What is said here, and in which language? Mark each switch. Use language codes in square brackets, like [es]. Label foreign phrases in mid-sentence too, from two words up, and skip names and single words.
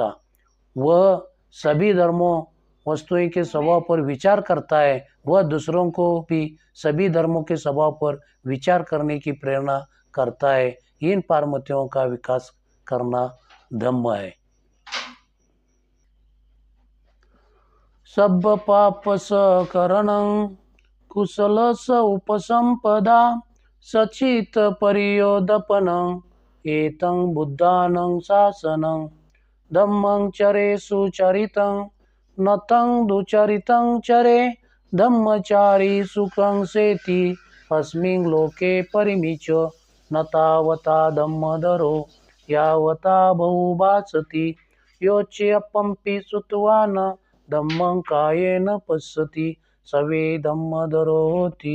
[hi] वह सभी धर्मों वस्तुओं के स्वभाव पर विचार करता है। वह दूसरों को भी सभी धर्मों के स्वभाव पर विचार करने की प्रेरणा करता है। इन पारमिताओं का विकास करना धम्म है। [pi] सब पाप स करणं कुशल स उपसंपदा सचित परियोदपनं एतं बुद्धानं शासनं धम्मं चरे सुचरितं नतं दुचरितं चरे धम्मचारी सुखं सेति अस्मिन् लोके परिमिच न तावता धम्मधरो यावता बहुभासति योच्यपंपि श्रुत्वान् धम्मं कायेन पश्यति सवे धम्मधरो होति